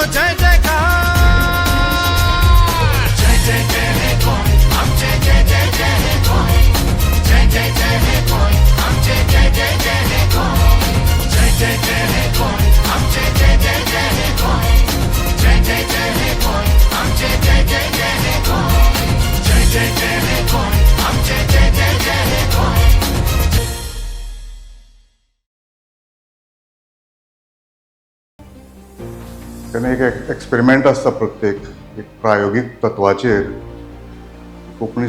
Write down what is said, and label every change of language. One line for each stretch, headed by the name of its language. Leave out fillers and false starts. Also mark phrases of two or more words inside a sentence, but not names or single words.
Konkani: जय जयकार जय जय जय हे गोंय आमचे जय जय जय हे गोंय जय जय जय हे गोंय आमचे जय जय जय हे गोंय जय जय जय हे गोंय आमचे जय जय जय हे गोंय जय जय जय हे गोंय आमचे जय जय जय हे गोंय जय जय जय हे गोंय आमचे जय जय जय हे गोंय तेन्ना एक एक्सपेरिमेंट आसता प्रत्येक एक प्रायोगीक तत्वाचेर कोंकणी